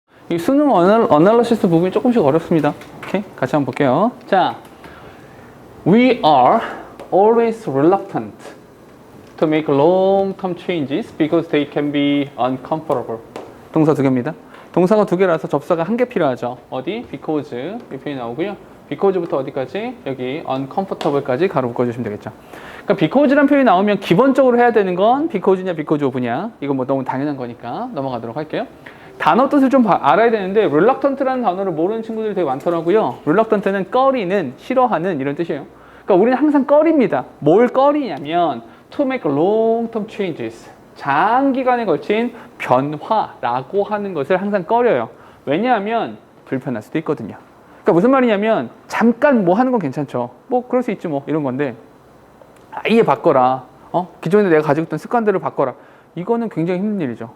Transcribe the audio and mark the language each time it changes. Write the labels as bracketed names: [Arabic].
[Korean] 이 수능 어널리시스 부분이 조금씩 어렵습니다. 오케이? 같이 한번 볼게요. [English] 자, we are always reluctant to make long-term changes because they can be uncomfortable. [Korean] 동사 두 개입니다. 동사가 두 개라서 접사가 한 개 필요하죠. 어디? because 이 표현이 나오고요. because부터 어디까지? 여기 uncomfortable까지 가로 묶어주시면 되겠죠. 그러니까 because라는 표현이 나오면 기본적으로 해야 되는 건 because냐 because of냐. 이건 뭐 너무 당연한 거니까 넘어가도록 할게요. 단어 뜻을 좀 알아야 되는데 reluctant라는 단어를 모르는 친구들이 되게 많더라고요. reluctant는 꺼리는, 싫어하는 이런 뜻이에요. 그러니까 우리는 항상 꺼립니다. 뭘 꺼리냐면 [English] to make long-term changes. [Korean] 장기간에 걸친 변화라고 하는 것을 항상 꺼려요. 왜냐하면 불편할 수도 있거든요. 그러니까 무슨 말이냐면 잠깐 뭐 하는 건 괜찮죠. 뭐 그럴 수 있지 뭐 이런 건데 아예 바꿔라. 기존에 내가 가지고 있던 습관들을 바꿔라. 이거는 굉장히 힘든 일이죠.